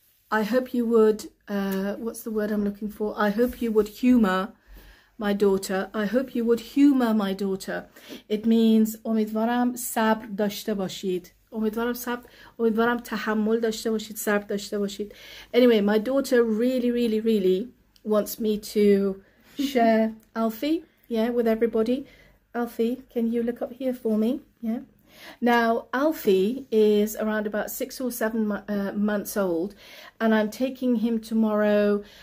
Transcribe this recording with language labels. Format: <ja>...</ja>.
<en>I hope you would, what's the word I'm looking for? I hope you would humour my daughter. I hope you would humour my daughter. It means</en> <fa>امیدوارم صبر داشته باشید. امیدوارم تحمل داشته باشید، صبر داشته باشید.</fa> <en>Anyway, my daughter really wants me to share Alfie, yeah, with everybody. Alfie, can you look up here for me? Yeah. Now, Alfie is around about 6 or 7 months old, and I'm taking him tomorrow.</en>